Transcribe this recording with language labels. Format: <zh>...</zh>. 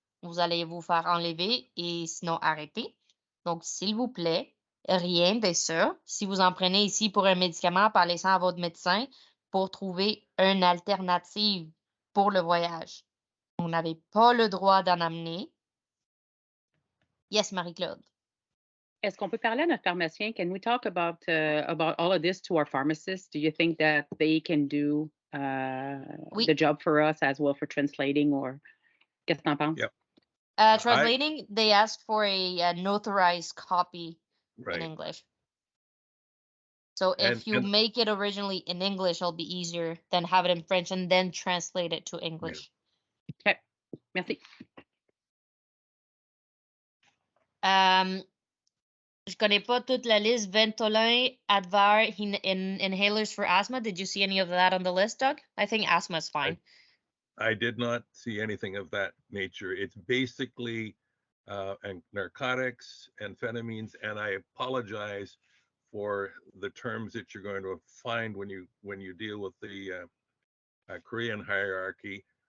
<fr>Vous allez vous faire enlever et sinon arrêter. Donc, s'il vous plaît, rien de ça. Si vous en prenez ici pour un médicament, parlez-en à votre médecin pour trouver une alternative pour le voyage. Vous n'avez pas le droit d'en amener.</fr> <en>Yes, Marie-Claude.</en> <fr>Est-ce qu'on peut parler à notre pharmacien?</fr> <en>Can we talk about all of this to our pharmacists? Do you think that they can do the job for us as well for translating, or</en> <fr>qu'est-ce que t'en penses?</fr> <en>Yep. Translating, they ask for a notarized copy in English. So if you make it originally in English, it'll be easier than have it in French and then translate it to English. Yeah. Okay,</en> <fr>merci. Je connais pas toute la liste.</fr> <en>Ventolin, Advair, inhalers for asthma. Did you see any of that on the list, Doug? I think asthma is fine. I did not see anything of that nature. It's basically narcotics, amphetamines, and I apologize for the terms that you're going to find when you deal with the Korean hierarchy.</en>